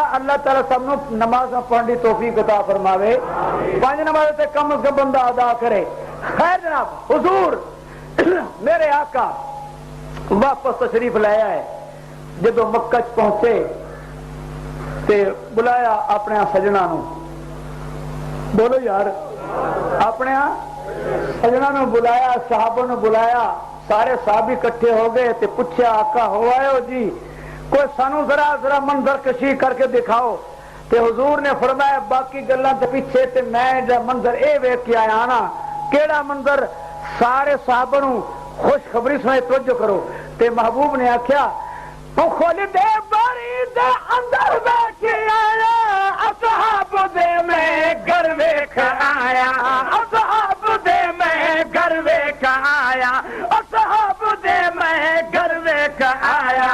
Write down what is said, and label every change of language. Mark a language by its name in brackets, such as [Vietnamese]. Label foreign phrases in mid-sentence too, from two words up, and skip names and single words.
[Punjabi] اللہ تعالیٰ سب نو نماز پڑھنے کی توفیق عطا فرماوے. 5 نماز تے کم از کم بندہ ادا کرے. خیر جناب حضور میرے آقا واپس تشریف لایا ہے. جدو مکہ پہنچے تے بلایا اپنے سجنا نو. بولو یار, اپنے سجنا نو بلایا, صحابہ نو بلایا. سارے صحابی اکٹھے ہو گئے تے پوچھا آقا ہو آئے ہو جی, کوئی سانو ذرا منظر کشی کر کے دکھاؤ. تے حضور نے فرمایا باقی گلاں تے پیچھے تے میں جا منظر اے ویکھ کے آیا نا. کیڑا منظر؟ سارے صحابہ نو خوشخبری سنائے, توجہ کرو. تے محبوب نے آکھیا کھول دے باری دے اندر بیٹھ آیا, اصحاب دے میں گھر ویکھ آیا, اصحاب دے میں گھر ویکھ آیا, اصحاب دے میں گھر ویکھ آیا.